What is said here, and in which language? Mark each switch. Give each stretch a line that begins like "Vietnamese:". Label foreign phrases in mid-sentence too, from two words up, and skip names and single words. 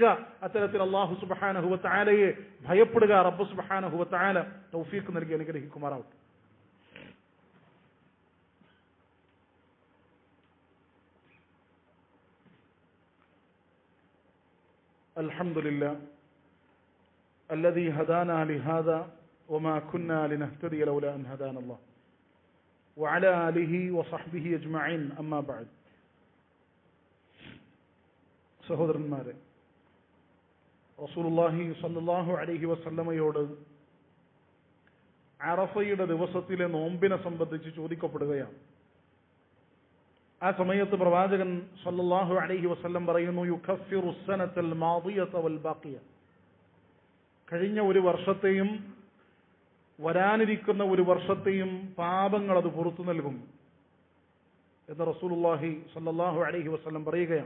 Malayalam: അത്തരത്തിൽ
Arabic: الله سبحانه وتعالى
Malayalam: ഭയപ്പെടുക. റബ്ബ്
Arabic: سبحانه وتعالى
Malayalam: തൗഫീഖ് നൽകി അനുഗ്രഹിക്കുമാറാവട്ടെ.
Arabic: അൽഹംദുലില്ലാ الذي هدانا لهذا وما كنا لنهتدي لولا أن هدانا الله وعلى آله وصحبه أجمعين أما بعد.
Malayalam: സഹോദരന്മാരെ,
Arabic: رسول الله صلى الله عليه وسلم
Malayalam: അറഫയുടെ ദിവസത്തിലെ നോമ്പിനെ സംബന്ധിച്ച് ചോദിക്കപ്പെടുകയാണ്. ആ സമയത്ത് പ്രവാചകൻ
Arabic: صلى الله عليه وسلم
Malayalam: പറയുന്നു,
Arabic: يكفر السنة الماضية والباقية,
Malayalam: കഴിഞ്ഞ ഒരു വർഷത്തെയും വരാനിരിക്കുന്ന ഒരു വർഷത്തെയും പാപങ്ങൾ അത് പുറത്തു നൽകും എന്ന്
Arabic: رسول الله صلى الله عليه وسلم
Malayalam: പറയുകയാണ്.